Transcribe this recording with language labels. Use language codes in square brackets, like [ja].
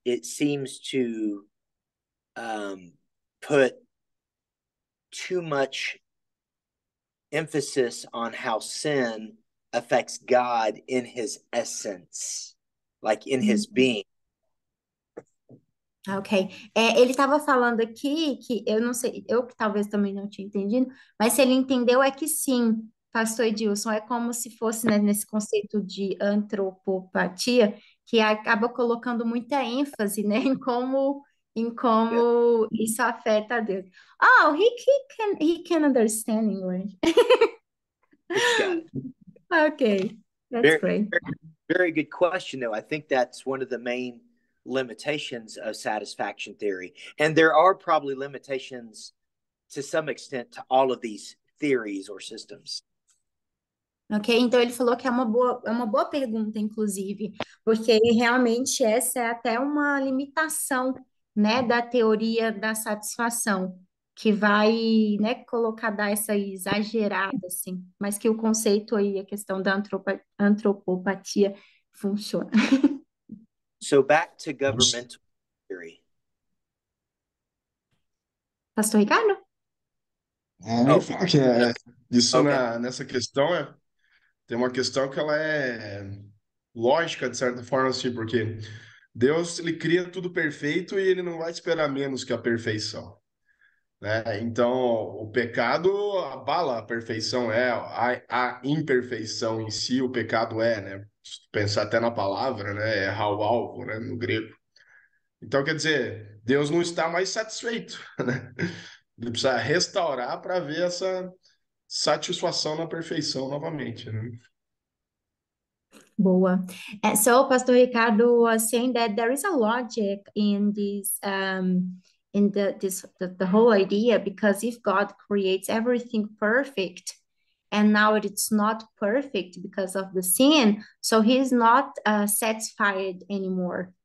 [en] It seems to put too much emphasis on how sin affects God in his essence, like in his being. Ok. [pt] Ele estava falando aqui que eu não sei, eu que talvez também não tinha entendido, mas se ele entendeu é que sim, pastor Edilson, é como se fosse, né, nesse conceito de antropopatia, que acaba colocando muita ênfase, né, em Yeah. como isso afeta a Deus. [en] Oh, he can understand English. It's got it. Okay, that's Very, great. very good question, though. I think that's one of the main limitations of satisfaction theory. And there are probably limitations to some extent to all of these theories or systems. [pt] Ok, então ele falou que é uma boa pergunta, inclusive, porque realmente essa é até uma limitação, né, da teoria da satisfação, que vai, né, colocar, dar essa exagerada, assim, mas que o conceito aí, a questão da antropopatia funciona. [en] So back to governmental theory. Pastor Ricardo? [pt] Eu ia falar que isso Okay. nessa questão tem uma questão que ela é lógica, de certa forma, assim, porque Deus, ele cria tudo perfeito e ele não vai esperar menos que a perfeição, né? Então, o pecado abala a perfeição, a imperfeição em si, o pecado né? Se tu pensar até na palavra, né? Errar o alvo, né? No grego. Então, quer dizer, Deus não está mais satisfeito, né? Ele precisa restaurar para ver essa satisfação na perfeição novamente, né? Boa. [en] So Pastor Ricardo was saying that there is a logic in this in the whole idea, because if God creates everything perfect and now it's not perfect because of the sin, so he's not satisfied anymore.